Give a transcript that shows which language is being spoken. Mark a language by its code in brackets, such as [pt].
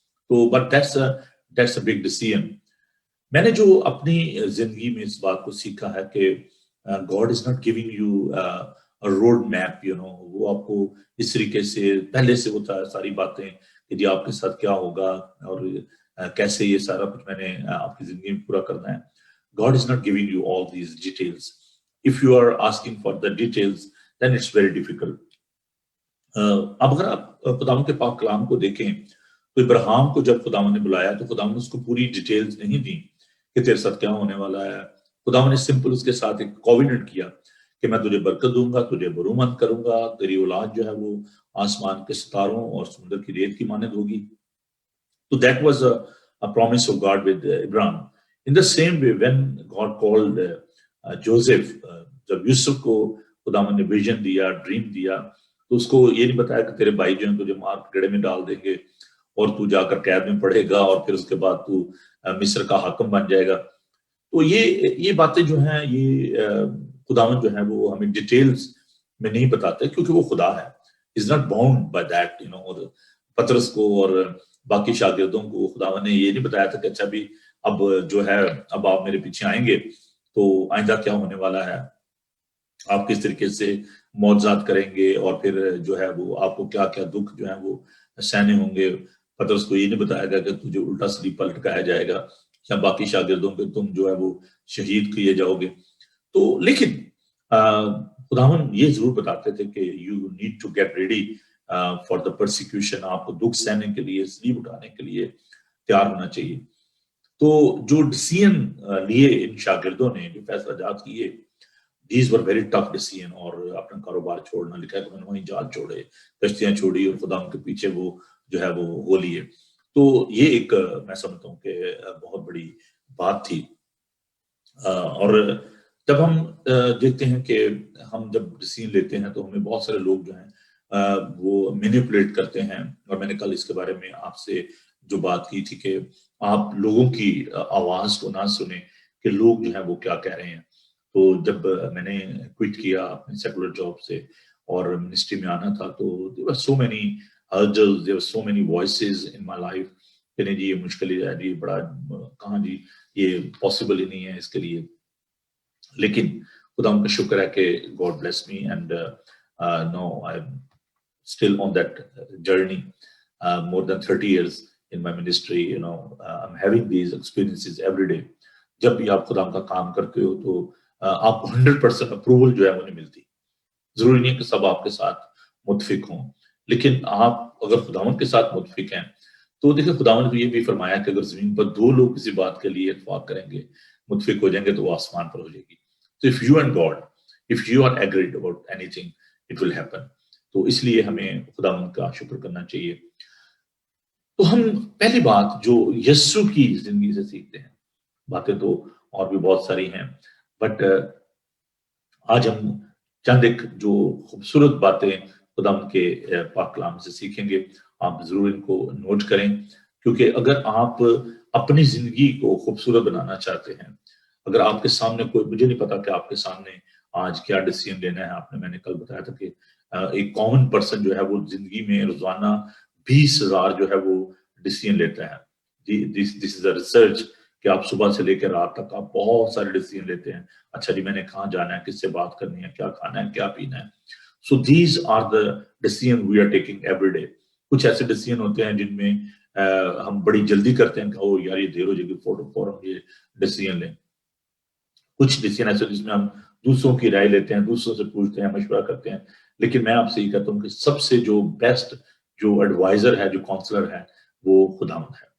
[ur] تو [en] But that's a big decision. [ur] میں نے جو اپنی زندگی میں اس بات کو سیکھا ہے کہ [en] God is not giving you road map, [ur] وہ آپ کو اس طریقے سے پہلے سے ہوتا ہے ساری باتیں کہ جی آپ کے ساتھ کیا ہوگا اور کیسے یہ سارا کچھ میں نے آپ کی زندگی میں پورا کرنا ہے. [en] God is not giving you all these details. If you are asking for the details, then it's very difficult. [ur] اب اگر آپ خداوند کے پاک کلام کو دیکھیں تو ابراہیم کو جب خداوند نے بلایا تو خداوند نے اس کو پوری ڈیٹیلز نہیں دی کہ تیرے ساتھ کیا ہونے والا ہے. خداوند نے سمپل اس کے ساتھ ایک کووننٹ کیا کہ میں تجھے برکت دوں گا، تجھے برومند کروں گا، تیری اولاد جو ہے وہ آسمان کے ستاروں اور سمندر کی ریت کی مانند ہوگی. [en] تو that was a promise of God with Abraham. In the same way, when God called Joseph, [ur] جب یوسف کو خداوند نے ویژن دیا، ڈریم دیا، تو اس کو یہ نہیں بتایا کہ تیرے بھائی جو ہیں تجھے مار گڑھے میں ڈال دیں گے اور تو جا کر قید میں پڑے گا اور پھر اس کے بعد تو مصر کا حاکم بن جائے گا. تو یہ باتیں جو ہیں یہ خداوند جو ہے وہ ہمیں ڈیٹیلز میں نہیں بتاتے کیونکہ وہ خدا ہے. [en] Is not bound by that. [ur] اور پطرس کو اور باقی شاگردوں کو خداوند نے یہ نہیں بتایا تھا کہ اچھا بھی اب جو ہے اب آپ میرے پیچھے آئیں گے تو آئندہ کیا ہونے والا ہے، آپ کس طریقے سے معجزات کریں گے اور پھر جو ہے وہ آپ کو کیا کیا دکھ جو ہے وہ سہنے ہوں گے. پطرس کو یہ نہیں بتایا گیا کہ تجھے الٹا صلیب پر لٹکایا جائے گا یا باقی شاگردوں پہ تم جو ہے وہ شہید کیے جاؤ گے. تو لیکن خداوند یہ ضرور بتاتے تھے کہ [en] You need to get ready for the persecution. [ur] آپ کو دکھ سہنے کے لیے، صلیب اٹھانے کے لیے تیار ہونا چاہیے. تو جو ڈیسیژن لیے ان شاگردوں نے، جو فیصلہ جات کیے، [en] These were very tough decision. [ur] اور اپنا کاروبار چھوڑنا، لکھا ہے کہ انہوں نے وہیں جال چھوڑے، کشتیاں چھوڑی اور خدا ان کے پیچھے وہ جو ہے وہ ہو لیے. تو یہ ایک میں سمجھتا ہوں کہ بہت بڑی بات تھی. اور جب ہم دیکھتے ہیں کہ ہم جب ڈیسیژن لیتے ہیں تو ہمیں بہت سارے لوگ جو ہیں وہ مینیپولیٹ کرتے ہیں. اور میں نے کل اس کے بارے میں آپ سے جو بات کی تھی کہ آپ لوگوں کی آواز کو نہ سنیں کہ لوگ جو ہیں وہ کیا کہہ رہے ہیں. تو جب میں نے کوئٹ کیا اپنے سیکولر جاب سے اور منسٹری میں آنا تھا تو [en] there were so many hurdles, there were so many voices in my life [ur] کہ نہیں جی یہ مشکل ہے جی، بڑا کہاں جی یہ پاسبل ہی نہیں ہے اس کے لیے. لیکن خدا ان کا شکر ہے کہ [en] God bless me and now I'm still on that journey. More than 30 years in my ministry, I'm having these experiences every day. [ur] جب بھی آپ خدا کا کام کرتے ہو تو آپ کو 100% اپروول جو ہے وہ نہیں ملتی. ضروری نہیں ہے کہ سب آپ کے ساتھ متفق ہوں، لیکن آپ اگر خداوند کے ساتھ متفق ہیں تو دیکھیں خداوند کو یہ بھی فرمایا کہ اگر زمین پر 2 لوگ کسی بات کے لیے اتفاق کریں گے، متفق ہو جائیں گے تو وہ آسمان پر ہو جائے گی. [en] تو if you and God, if you are agreed about anything, it will happen. [ur] تو اس لیے ہمیں خداوند کا شکر کرنا چاہیے. تو ہم پہلی بات جو یسوع کی زندگی سے سیکھتے ہیں، باتیں تو اور بھی بہت ساری ہیں، بٹ آج ہم چند ایک جو خوبصورت باتیں خداوند کے پاک کلام سے سیکھیں گے. آپ ضرور ان کو نوٹ کریں کیونکہ اگر آپ اپنی زندگی کو خوبصورت بنانا چاہتے ہیں، اگر آپ کے سامنے کوئی، مجھے نہیں پتا کہ آپ کے سامنے آج کیا ڈیسیژن لینا ہے. آپ نے، میں نے کل بتایا تھا کہ ایک کامن پرسن جو ہے وہ زندگی میں روزانہ 20,000 جو ہے وہ ڈیسیژن لیتا ہے. [en] this is a research [ur] کہ آپ صبح سے لے کے رات تک آپ بہت سارے ڈیسیژن لیتے ہیں. اچھا جی میں نے کہاں جانا ہے، کس سے بات کرنی ہے، کیا کھانا ہے، کیا پینا ہے. [en] So these are the decision we are taking every day. [ur] کچھ ایسے ڈیسیژن ہوتے ہیں جن میں ہم بڑی جلدی کرتے ہیں کہ او یار یہ دیر ہو جائے گی، فوراً یہ ڈیسیژن لیں. کچھ ڈیسیژن ایسے جس میں ہم دوسروں کی رائے لیتے ہیں، دوسروں سے پوچھتے ہیں، مشورہ کرتے ہیں. لیکن میں آپ سے یہ کہتا ہوں کہ سب سے جو بیسٹ جو ایڈوائزر ہے، جو کاؤنسلر ہے، وہ خداوند ہے.